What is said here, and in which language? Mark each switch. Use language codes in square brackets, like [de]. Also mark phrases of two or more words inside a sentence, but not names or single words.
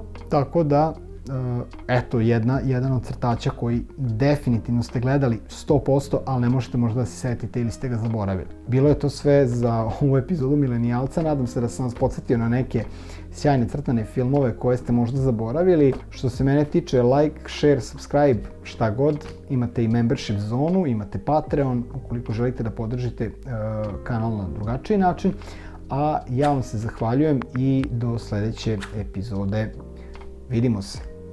[sr] Tako da, eto, jedan od crtača koji definitivno ste gledali 100%, ali ne možete možda da se setite ili ste ga zaboravili. Bilo je to sve za ovu epizodu Milenijalca. Nadam se da sam vas podsjetio na neke sjajne crtane filmove koje ste možda zaboravili. Što se mene tiče, [en] like, share, subscribe, [sr] šta god. Imate i membership zonu, imate Patreon, ukoliko želite da podržite kanal na drugačiji način. A ja vam se zahvaljujem i do sledeće epizode. Vidimo se.